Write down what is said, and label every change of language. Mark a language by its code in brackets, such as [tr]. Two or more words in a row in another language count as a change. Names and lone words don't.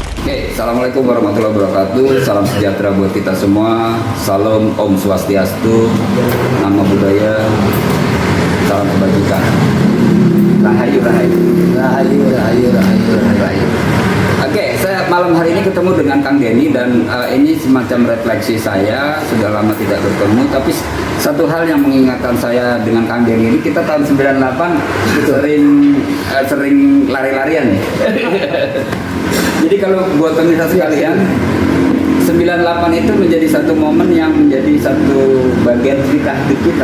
[id] Oke, [ar] السلام عليكم ورحمة الله وبركاته. [id] Salam sejahtera buat kita semua. Salam [ban] Om Swastiastu, [id] nama budaya, salam kebajikan. [jv] Rahayu, rahayu. Rahayu, rahayu, rahayu, rahayu. [id] Oke, saya malam hari ini ketemu dengan Kang Denny dan ini semacam refleksi saya. Sudah lama tidak bertemu, tapi satu hal yang mengingatkan saya dengan Kang Denny ini, kita tahun 98 sering lari-larian ya. Jadi kalau buat pemirsa sekalian, 98 itu menjadi satu momen yang menjadi satu bagian cerita hidup kita.